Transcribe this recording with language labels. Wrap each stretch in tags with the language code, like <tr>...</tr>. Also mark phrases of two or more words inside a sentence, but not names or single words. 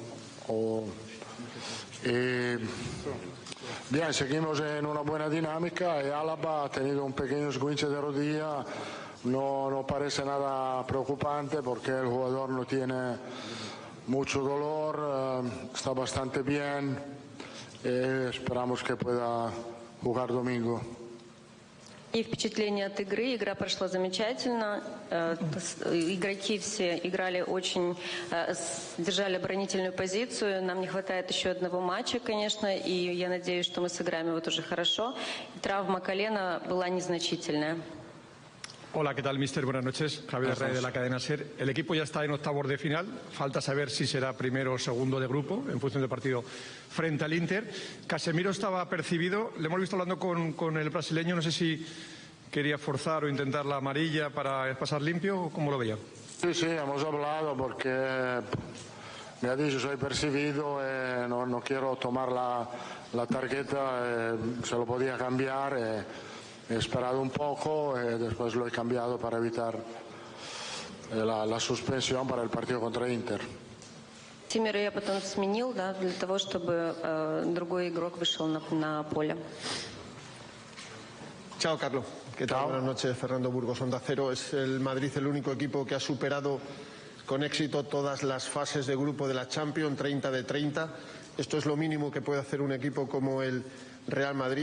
<es>Bien, seguimos en una buena dinámica y Álava ha tenido un pequeño esguince de rodilla, no parece nada preocupante porque el jugador no tiene mucho dolor, está bastante bien y esperamos que pueda jugar domingo.</es> <ru>И впечатление от игры. Игра прошла замечательно. Игроки все играли очень, держали оборонительную позицию. Нам не хватает еще одного матча, конечно, и я надеюсь, что мы сыграем его тоже хорошо. Травма колена была незначительная.</ru> <es>Hola, ¿qué tal, míster? Buenas noches. Javier Rey de la cadena SER. El equipo ya está en octavos de final. Falta saber si será primero o segundo de grupo en función del partido frente al Inter. Casemiro estaba percibido. Le hemos visto hablando con el brasileño. No sé si quería forzar o intentar la amarilla para pasar limpio o cómo lo veía. Sí, hemos hablado porque me ha dicho soy percibido, no quiero tomar la tarjeta, se lo podía cambiar. He esperado un poco y después lo he cambiado para evitar la suspensión para el partido contra Интер.</es> <ru>Тимира я потом сменил, да, для того, чтобы другой игрок вышел на поле.</ru> <es>Chao, Carlos. ¿Qué tal? Buenas noches, Fernando Burgos, Onda Cero. Es el Madrid el único equipo que ha superado con éxito todas las fases de grupo de la Champions, 30 de 30. Esto es lo mínimo que puede hacer un equipo como el Real Madrid.</es>